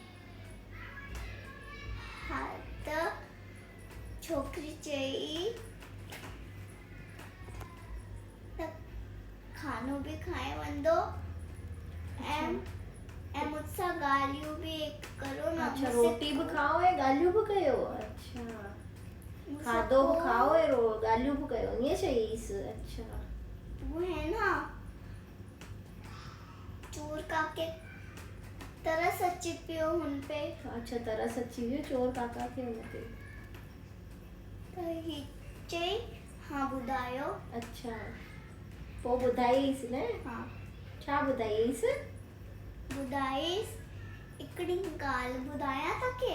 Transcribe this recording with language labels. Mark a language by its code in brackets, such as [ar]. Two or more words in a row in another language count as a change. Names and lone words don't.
[sd] हा, त छोकिरी चई त खानो बि खाए वञो ऐं मुझसां ॻाल्हियूं बि करो न। अच्छा, रोटी बि खाओ ऐं ॻाल्हियूं बि कयो? अच्छा, खाधो बि खाओ ऐं ॻाल्हियूं बि कयो, ईअं चईसि? अच्छा। [ur] وہ ہے نا [sd] चोर काके तरस अची पियो हुन पे। अच्छा, तरस अची वियो चोर काका खे हुन ते? त ही चई, हाँ ॿुधायो। अच्छा, पोइ ॿुधाईसि न? हाँ। छा ॿुधाईसि? ॿुधाईसि हिकिड़ी ॻाल्हि ॿुधायां तोखे।